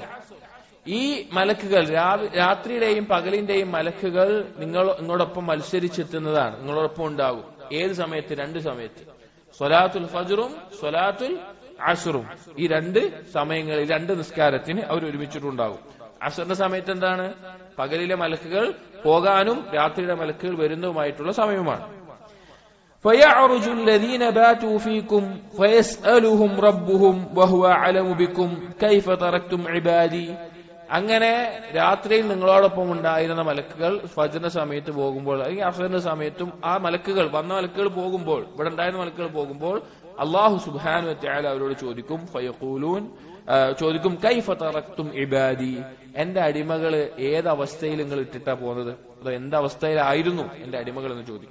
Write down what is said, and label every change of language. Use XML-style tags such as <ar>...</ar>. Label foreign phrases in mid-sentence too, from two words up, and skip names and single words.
<ml>ഈ മലക്കുകൾ രാത്രിയുടെയും പകലിന്റെയും മലക്കുകൾ നിങ്ങളോടൊപ്പം മത്സരിച്ചെത്തുന്നതാണ്, നിങ്ങളോടൊപ്പം ഉണ്ടാകും. ഏത് സമയത്ത്? രണ്ട് സമയത്ത്, സ്വലാത്തുൽ ഫജ്റും സ്വലാത്തുൽ അസ്റും. ഈ രണ്ട് സമയങ്ങളിൽ രണ്ട് നിസ്കാരത്തിന് അവർ ഒരുമിച്ചിട്ടുണ്ടാകും. അസ്റിന്റെ സമയത്ത് എന്താണ്? പകലിലെ മലക്കുകൾ പോകാനും രാത്രിയുടെ മലക്കുകൾ വരുന്നതുമായിട്ടുള്ള സമയമാണ്.</ml> <ar>فَيَعْرُجُ الَّذِينَ بَاتُوا فِيكُمْ فَيَسْأَلُهُمْ رَبُّهُمْ وَهُوَ أَعْلَمُ بِكُمْ كَيْفَ تَرَكْتُمْ عِبَادِي.</ar> <ml>അങ്ങനെ രാത്രിയിൽ നിങ്ങളോടൊപ്പം ഉണ്ടായിരുന്ന മലക്കുകൾ ഫജ്റിന്റെ സമയത്ത് പോകുമ്പോൾ അല്ലെങ്കിൽ അസ്റിന്റെ സമയത്തും ആ മലക്കുകൾ വന്ന മലക്കുകൾ പോകുമ്പോൾ, ഇവിടെ ഉണ്ടായിരുന്ന മലക്കുകൾ പോകുമ്പോൾ</ml> <ar>الله سبحانه وتعالى</ar> <ml>അവരോട് ചോദിക്കും, ഫയഖൂലൂൻ, ചോദിക്കും,</ml> <ar>كيف تركتم عبادي,</ar> <ml>എന്റെ അടിമകള് ഏതവസ്ഥയിൽ നിങ്ങൾ ഇട്ടിട്ടാ പോകുന്നത്, അതോ എന്തവസ്ഥയിലായിരുന്നു എന്റെ അടിമകൾ എന്ന് ചോദിക്കും.</ml>